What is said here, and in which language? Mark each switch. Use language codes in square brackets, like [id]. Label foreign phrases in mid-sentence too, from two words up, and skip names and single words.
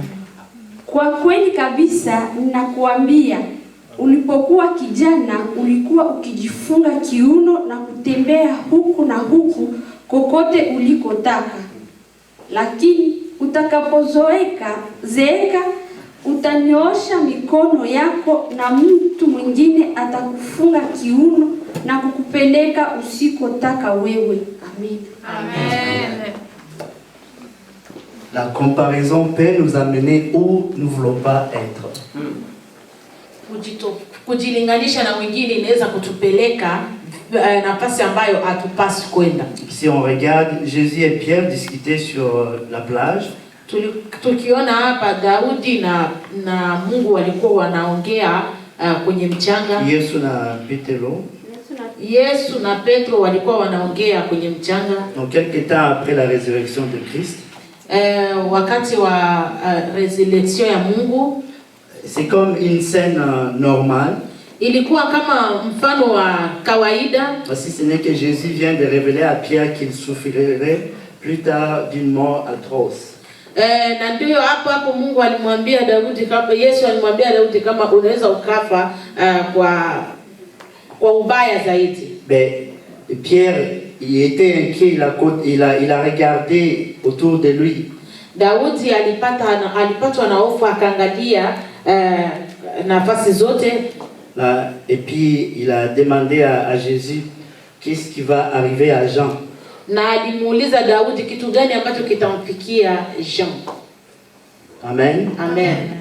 [sw] Kwa kweli kabisa ninakuambia, ulipokuwa kijana ulikuwa ukijifunga kiuno na kutembea huku na huku kokote ulikotaka. Lakini utakapozeeka utanyoosha mikono yako na mtu mwingine atakufunga kiuno na kukupeleka usikotaka wewe. Amen. Amen. [fr] La comparaison peut nous amener où nous ne voulons pas être. [sw] Kujilinganisha na mwingine inaweza kutupeleka nafasi ambayo hatupaswi kwenda. [fr] Si on regarde, Jésus et Pierre discutaient sur la plage. [sw] Tukiona hapa Daudi na Mungu walikuwa wanaongea kwenye mchanga. Yesu na Petro walikuwa wanaongea kwenye mchanga. [fr] Donc quelque temps après la résurrection de Christ. [sw] Wakati wa resurrection ya Mungu. [fr] C'est comme une scène normale. [sw] Ilikuwa kama mfano wa kawaida. [fr] Si ce n'est que Jésus vient de révéler à Pierre qu'il souffrirait plus tard d'une mort atroce. [sw] Na ndio hapo Mungu alimwambia Daudi kama Yesu alimwambia Daudi kama unaweza ukafa kwa ubaya zaidi. [fr] Mais Pierre, il était inquiet, il a regardé autour de lui. [sw] Daudi alipatwa na hofu, akaangalia nafasi zote. [fr] Et puis il a demandé à Jésus qu'est-ce qui va arriver à Jean. [sw] Na alimuuliza Daudi kitu gani ambacho kitamfikia Jean. Amen. Amen.